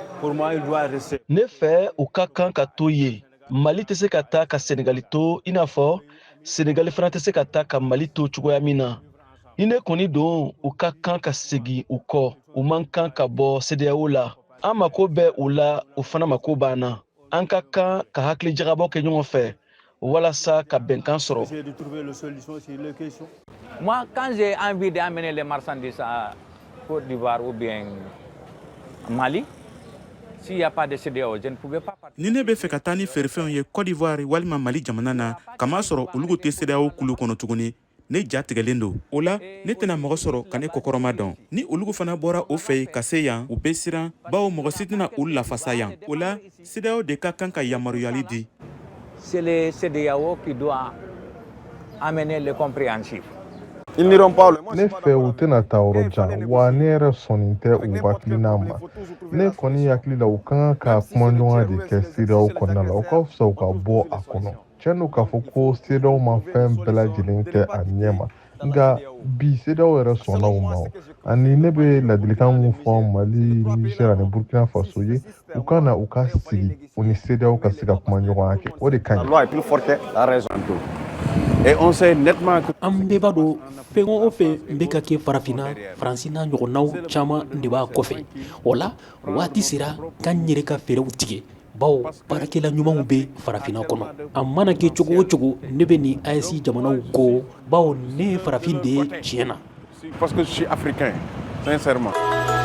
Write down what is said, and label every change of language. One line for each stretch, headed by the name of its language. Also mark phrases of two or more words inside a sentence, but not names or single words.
French: Pour moi, il doit rester.
Bambara: Ne fɛ u ka kan ka to yen. Mali tɛ se ka taa ka Senegali to i n'a fɔ Senegali fana tɛ se ka taa ka Mali to cogoya min na. Ni ne kɔni don u ka kan ka segin u kɔ. U man kan ka bɔ CEDEAO la. An mako bɛ u la, u fana mako b'an na. An ka kan ka hakili jagabɔ kɛ ɲɔgɔn fɛ walasa ka bɛnkan sɔrɔ.
French: Moi, quand j'ai envie d'amener les marchandises à Côte d'Ivoire ou bien Mali, s'il n'y a pas de CEDEAO, je ne pouvais pas partir.
Bambara: Ni ne bɛ fɛ ka taa ni feerefɛnw ye Côte d'Ivoire walima Mali jamana na, kama sɔrɔ olu tɛ CEDEAO kulu kɔnɔ tuguni, ne ja tigɛlen don. O la, ne tɛna mɔgɔ sɔrɔ ka ne kɔkɔrɔma dɔn. Ni olu fana bɔra o fɛ yen ka se yan, u bɛ siran, bawo mɔgɔ si tɛna olu lafasa yan. O la, CEDEAO de ka kan ka yamaruyali di.
French: C'est le CEDEAO qui doit amener le compréhensif. Ils n'iront pas le
Bambara: ne fɛ u tɛna taa yɔrɔ jan wa ne yɛrɛ sɔnnen tɛ u hakilina ma. Ne kɔni hakili la u kan ka kumaɲɔgɔnya de kɛ CEDEAO kɔnɔna la, o ka fisa u ka bɔ a kɔnɔ. Tiɲɛ don k'a fɔ ko CEDEAO ma fɛn bɛɛ lajɛlen kɛ a ɲɛ ma, nka bi CEDEAO yɛrɛ sɔnna u ma. Ani ne bɛ ladilikan mun fɔ Mali, Niger ani Burkina Faso ye, u ka na u ka sigi u ni CEDEAO ka se ka kumaɲɔgɔnya kɛ. O de ka ɲi.
French: La loi est plus forte, la raison. Et on sait nettement que
Bambara: an bɛɛ b'a dɔn fɛn o fɛn bɛ ka kɛ farafinna faransi n'a ɲɔgɔnnaw caman de b'a kɔfɛ. O la waati sera k'an yɛrɛ ka fɛɛrɛw tigɛ, bawo baarakɛla ɲumanw bɛ farafinna kɔnɔ. A mana kɛ cogo o cogo ne bɛ nin AES jamanaw ko, bawo ne ye farafin de ye tiɲɛ na.
French: parce que je suis africain, sincèrement.